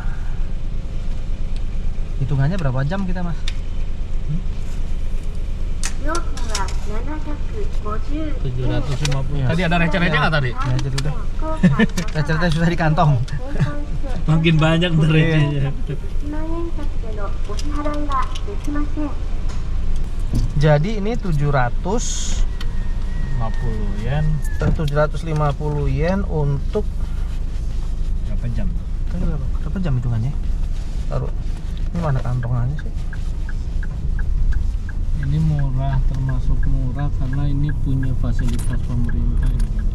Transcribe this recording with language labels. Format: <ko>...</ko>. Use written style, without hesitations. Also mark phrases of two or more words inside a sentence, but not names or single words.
<id>Hitungannya berapa jam kita, Mas?</id> <ja>料金は750</ja> <id>750. Tadi ada receh-receh nggak tadi? Ya, jadi udah. Receh-receh susah di kantong. Makin banyak recehnya.</id> <ja>1 万円札でのお支払いはできません。</ja> <id>Jadi ini 750 50 yen. yen untuk Berapa jam? berapa jam hitungannya? Taruh. Ini mana kantongannya sih? Ini murah, termasuk murah karena ini punya fasilitas pemerintah ini.</id>